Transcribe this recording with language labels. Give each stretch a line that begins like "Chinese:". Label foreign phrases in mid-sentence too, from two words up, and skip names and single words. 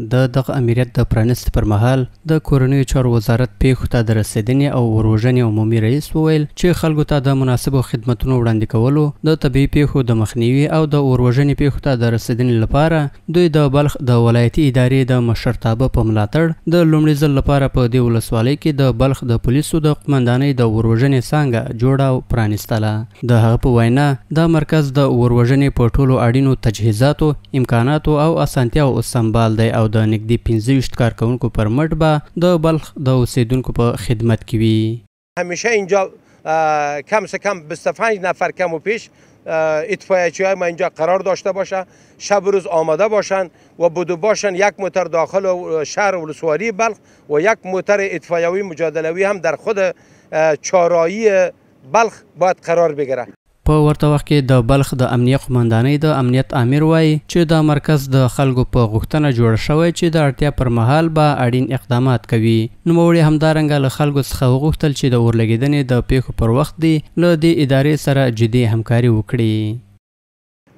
Pashto: دغه امریت د پرانیست پر مهال د کورنیو چارو وزارت پیښو ته د رسیدنې او اوروژنې عمومي رئیس وویل چې خلکو ته د مناسبو خدمتونو وړاندې کولو، د طبیعي پیښو د مخنیوي او د اوروژنې پیښو ته د رسیدنې لپاره دوی د بلخ د ولایتي ادارې د مشرتابه په ملاتړ د لومړي ځل لپاره په دې ولسوالۍ کې د بلخ د پولیسو د قومندانۍ د اوروژنې څانګه جوړه او پرانیستله. د هغه په وینا دا مرکز د اوروژنې په ټولو اړینو تجهیزاتو، امکاناتو او اسانتیاو سمبال دی او د نږدې 25 کارکوونکو پر مټ به د بلخ د اوسیدونکو په خدمت کې وي.
Persian: همیشه اینجا
Urdu: کم سے کم
Persian: 25 نفر کم و پیش اطفائیه‌چی‌های ما اینجا قرار داشته باشه، شب و روز آماده باشن و بدو باشن. یک موتر داخل شهر ولسوالی بلخ و یک موتر اطفائیوی مجادلوی هم در خود چهارراهی بلخ باید قرار بگیره.
Pashto: په ورته وخت کې د بلخ د امنیه قومندانۍ د امنیت امیر وایي چې دا مرکز د خلکو په غوښتنه جوړ شوی چې د اړتیا پر مهال به اړین اقدامات کوي. نوموړي همدارنګه له خلکو څخه وغوښتل چې د اورلګیدنې د پیښو پر وخت دی له دې ادارې سره جدي همکاري وکړي.